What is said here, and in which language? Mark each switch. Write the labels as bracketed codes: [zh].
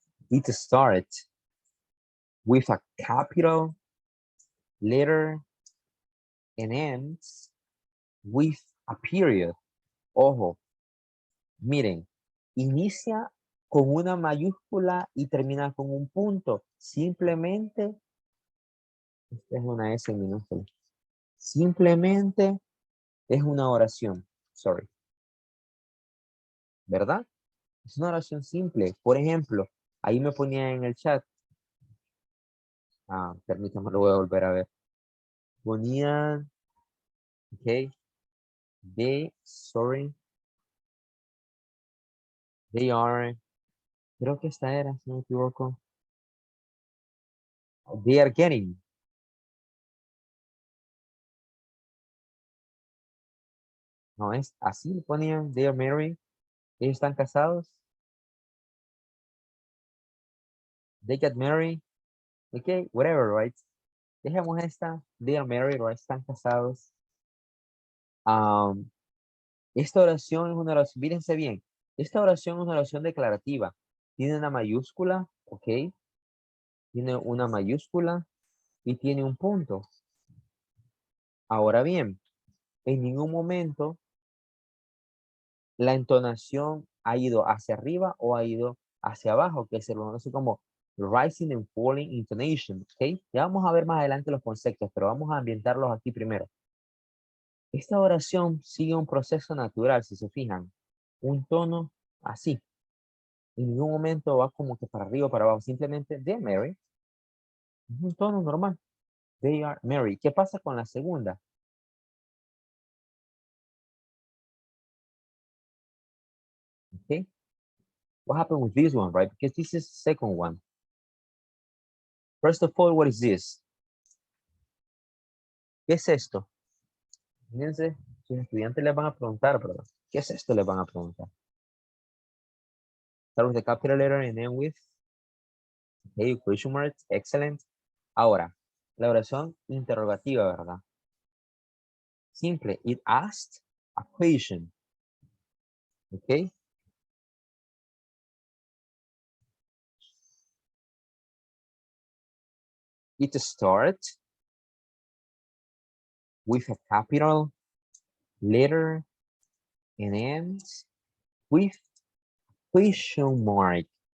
[en] It starts with a capital letter and ends with a period. [es] Ojo, miren, inicia con una mayúscula y termina con un punto. Simplemente, esta es una S minúscula. Simplemente es una oración. Sorry. ¿Verdad? Es una oración simple. Por ejemplo, ahí me ponía en el chat. Permítame, lo voy a volver a ver. Ponían, ok, sorry, [en] they are, [es] creo que esta era, si no me equivoco. [en] They are getting. [es] No es así, ponían, [en] they are married. [es] Ellos están casados. [en] They get married. Ok, whatever, right? [es] Dejemos esta, [en] they are married, right? [es] Están casados. Esta oración es una oración, fíjense bien, esta oración es una oración declarativa. Tiene una mayúscula, ok. Tiene una mayúscula y tiene un punto. Ahora bien, en ningún momento la entonación ha ido hacia arriba o ha ido hacia abajo, que se lo conoce como rising and falling intonation, ¿ok? Ya vamos a ver más adelante los conceptos, pero vamos a ambientarlos aquí primero. Esta oración sigue un proceso natural, si se fijan, un tono así. En ningún momento va como que para arriba o para abajo, simplemente [en] they are married. [es] Es un tono normal. [en] They are married. [es] ¿Qué pasa con la segunda? [en] Okay. What happened with this one, right? Because this is the second one. First of all, what is this? [es] ¿Qué es esto? Fíjense, sus estudiantes les van a preguntar, ¿verdad? ¿Qué es esto? Les van a preguntar. [en] Start with the capital letter and end with, okay, question mark, excellent. [es] Ahora, la oración interrogativa, ¿verdad? [en] Simple, it asked a question, okay? It starts with a capital letter and ends with question mark.